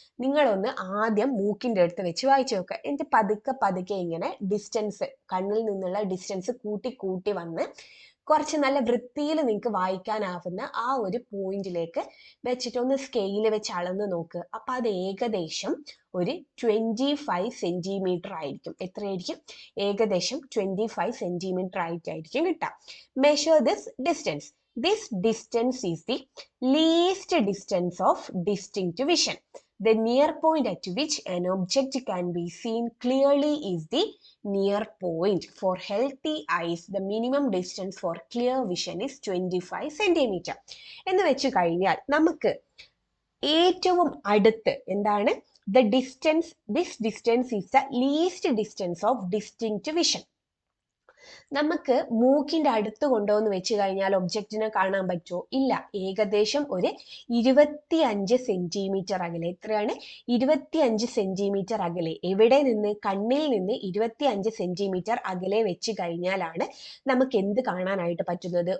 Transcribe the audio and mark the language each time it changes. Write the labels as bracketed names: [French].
[Malayalam] നിങ്ങളൊന്ന് ആദ്യം മൂക്കിന്റെ അടുത്ത് വെച്ച് വായിച്ചു നോക്കുക. എന്നിട്ട് പതുക്കെ പതുക്കെ ഇങ്ങനെ ഡിസ്റ്റൻസ്, കണ്ണിൽ നിന്നുള്ള ഡിസ്റ്റൻസ് കൂട്ടി കൂട്ടി വന്ന് കുറച്ച് നല്ല വൃത്തിയിൽ നിങ്ങൾക്ക് വായിക്കാനാവുന്ന ആ ഒരു പോയിന്റിലേക്ക് വെച്ചിട്ട് ഒന്ന് സ്കെയിൽ വെച്ച് അളന്ന് നോക്ക്. അപ്പൊ അത് ഏകദേശം ഒരു 25 സെന്റിമീറ്റർ ആയിരിക്കും. എത്രയായിരിക്കും? ഏകദേശം 25 സെന്റിമീറ്റർ ആയിട്ടായിരിക്കും കിട്ടുക. [English] Measure this distance. This distance is the least distance of distinct vision. The near point at which an object can be seen clearly is the near point. For healthy eyes, the minimum distance for clear vision is 25 centimeter. [Malayalam] എന്ന് വെച്ച് കഴിഞ്ഞാൽ നമുക്ക് ഏറ്റവും അടുത്ത് എന്താണ്, [English] the distance, this distance is the least distance of distinct vision. [Malayalam] നമുക്ക് മൂക്കിന്റെ അടുത്ത് കൊണ്ടുവന്ന് വെച്ച് കഴിഞ്ഞാൽ ഒബ്ജക്റ്റിനെ കാണാൻ പറ്റുമോ? ഇല്ല. ഏകദേശം ഒരു 25 സെന്റിമീറ്റർ അകലെ. എത്രയാണ്? 25 സെന്റിമീറ്റർ അകലെ. എവിടെ നിന്ന്? കണ്ണിൽ നിന്ന് 25 സെന്റിമീറ്റർ അകലെ വെച്ച് കഴിഞ്ഞാലാണ് നമുക്ക് എന്ത് കാണാനായിട്ട് പറ്റുന്നത്?